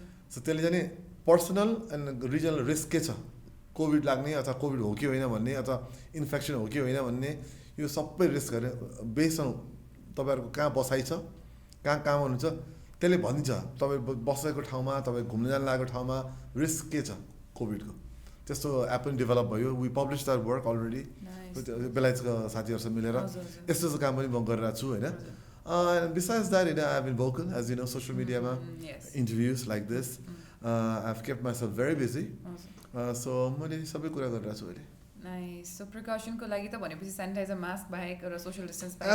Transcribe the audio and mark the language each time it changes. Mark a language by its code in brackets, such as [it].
[ne] So त्यसले चाहिँ नि पर्सनल एन्ड रिजनल रिस्क के छ कोभिड लाग्ने अथवा कोभिड हो कि होइन भन्ने अथवा इन्फेक्सन हो कि होइन भन्ने यो सबै रिस्क गरे बेस्ड अन तपाईँहरूको कहाँ बसाइ छ कहाँ काम हुनुहुन्छ त्यसले भनिन्छ तपाईँ बसेको ठाउँमा तपाईँ घुम्न जान लागेको ठाउँमा रिस्क के छ कोभिडको त्यस्तो एप पनि डेभलप भयो [en] we publish that work already [ne] बेलायतको साथीहरूसँग मिलेर यस्तो काम पनि म गरिरहेको छु होइन [en] besides that, I've been vocal, as you know, social media, interviews like this. I've kept myself very busy. [ne] So, मैले सबै कुरा गरिरहेको छु अहिले. [en] Nice. [ne] So, precaution को लागि त भनेपछि sanitizer, mask बाहेक र social distance बाहेक.